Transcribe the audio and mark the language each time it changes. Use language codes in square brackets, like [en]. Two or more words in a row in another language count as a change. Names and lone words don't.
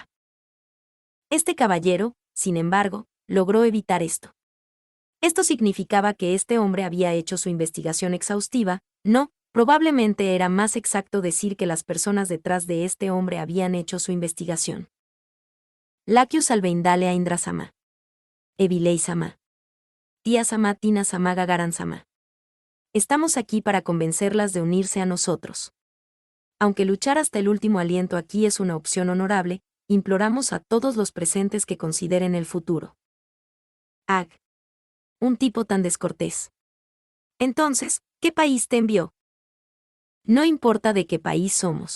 [es] Este caballero, sin embargo, logró evitar esto. Esto significaba que este hombre había hecho su investigación exhaustiva, probablemente era más exacto decir que las personas detrás de este hombre habían hecho su investigación. Lakius Albeindale a Indra-sama. Evilei-sama. Tía-sama Tina-sama Gagaran-sama. Estamos aquí para convencerlas de unirse a nosotros. Aunque luchar hasta el último aliento aquí es una opción honorable, imploramos a todos los presentes que consideren el futuro. Un tipo tan descortés. Entonces, ¿qué país te envió? No importa de qué país somos.